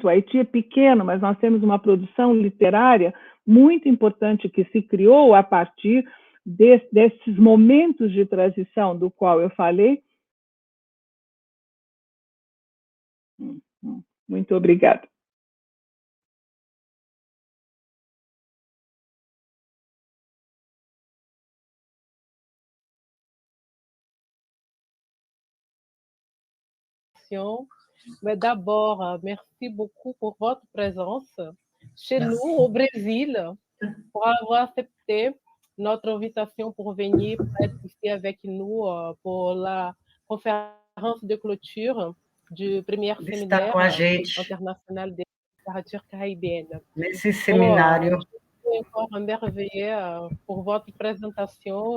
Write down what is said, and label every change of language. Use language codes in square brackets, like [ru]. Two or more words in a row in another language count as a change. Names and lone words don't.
[pt] O Haiti é pequeno, mas nós temos uma produção literária muito importante que se criou a partir desses momentos de transição do qual eu falei. Muito obrigada. [fr] Mais d'abord, merci beaucoup pour votre présence chez nous au Brésil, pour avoir accepté notre invitation pour venir être ici avec nous pour la conférence de clôture du premier séminaire international de littérature caribéenne. [pt] Nesse seminário. [fr] Je suis encore émerveillée pour votre présentation.